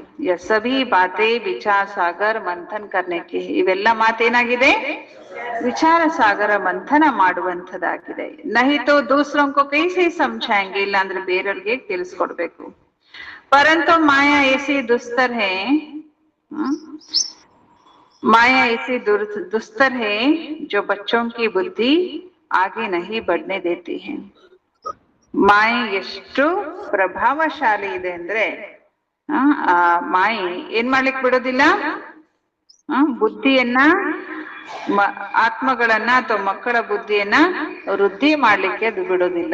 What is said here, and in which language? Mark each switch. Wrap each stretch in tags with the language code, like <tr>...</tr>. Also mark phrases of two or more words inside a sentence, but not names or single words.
<hi>यह सभी बातें विचार सागर मंथन करने की है.</hi> <kn>ಇವೆಲ್ಲ ಮಾತೇನಾಗಿದೆ? ವಿಚಾರ ಸಾಗರ ಮಂಥನ ಮಾಡುವಂಥದ್ದಾಗಿದೆ.</kn> <hi>नहीं तो दूसरों को कैसे समझाएंगे,</hi> <kn>ಇಲ್ಲ ಅಂದ್ರೆ ಬೇರೆಯವ್ರಿಗೆ ತಿಳಿಸ್ಕೊಡ್ಬೇಕು.</kn> <hi>परंतु माया ऐसी दुस्तर है, माया ऐसी दुस्तर है जो बच्चों की बुद्धि आगे नहीं बढ़ने देती है.</hi> <kn>ಮಾಯೆ ಎಷ್ಟು ಪ್ರಭಾವಶಾಲಿ ಇದೆ ಅಂದ್ರೆ ಆ ಮಾಯೆ ಏನ್ ಮಾಡ್ಲಿಕ್ಕೆ ಬಿಡೋದಿಲ್ಲ, ಬುದ್ಧಿಯನ್ನ ಆತ್ಮಗಳನ್ನ ಅಥವಾ ಮಕ್ಕಳ ಬುದ್ಧಿಯನ್ನ ವೃದ್ಧಿ ಮಾಡ್ಲಿಕ್ಕೆ ಅದು ಬಿಡೋದಿಲ್ಲ.</kn>